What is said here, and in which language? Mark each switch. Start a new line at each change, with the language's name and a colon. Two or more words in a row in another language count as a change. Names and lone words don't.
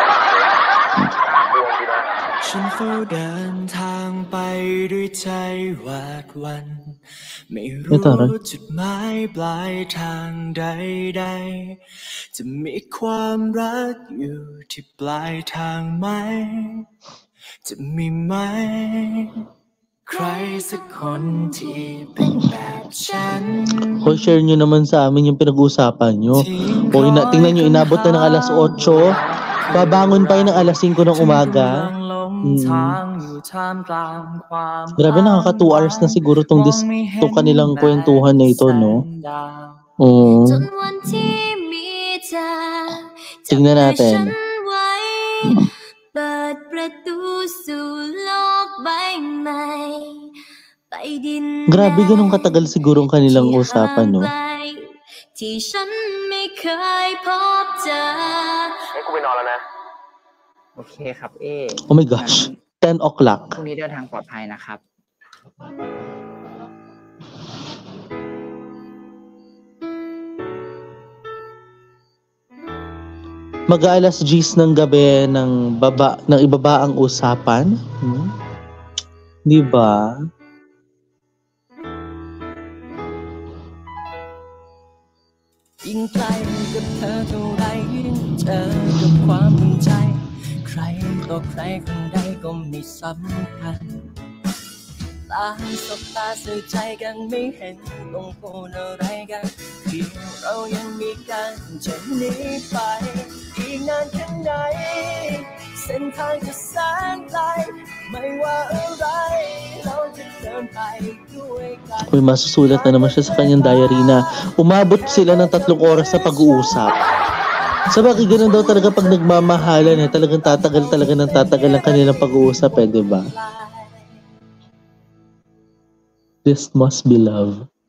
Thai: ฉันเฝ้าเดินทางไปด้วยใจหวาดหวั่นไม่รู้จุดหมายปลายทางใดๆจะมีความรักอยู่ที่ปลายทางไหมจะมีไหมใครสักคนที่เป็นแบบฉัน
Filipino: Hoy, share nyo naman sa amin yung pinag-uusapan nyo. O tingnan nyo, inabot na ng alas 8. Babangon pa yun ng alas 5 ng umaga.
Thai: ทางอยู่ท่ามกลางความ
Filipino: Grabe, nakaka 2 hours na siguro tong kanilang kwentuhan na ito, no?
Thai: จนวันที่มีเธอ
Filipino: Tingnan natin.
Thai: จับมือฉันไว้เปิดประตูสู่โลกใบใหม่ไปดิน
Filipino: Grabe, ganun katagal siguro ang kanilang usapan, no?
Thai: ที่ฉันไม่เคยพบเจอ ให้กูไปนอนแล้วนะ โอเคครับเอ
English: Oh my gosh, 10 o'clock.
Thai: พรุ่งนี้เดินทางปลอดภัยนะครับ
Filipino: Mag-aalas 10 ng gabi ng ibaba ang usapan. Di ba?
Thai: ยิ่งใกล้กับเธอเท่าไรยิ่งเจอกับความภูมิใจใครต่อ ใครคนใดก็ไม่สำคัญตาสบตาสื่อใจกันไม่เห็นต้องพูดอะไรกันเพียงเรายังมีกันจะหนีไปอีกนานแค่ไหนเส้นทางจะแสนไกลไม่ว่าอะไรเราจะเดินไปด้วยกัน
Filipino: Uy, masusulat na naman siya sa kanyang diary na umabot sila ng 3 oras sa pag-uusap. Sabagay, ganun daw talaga pag nagmamahalan talagang tatagal ang kanilang pag-uusap di ba?
English: This must be love.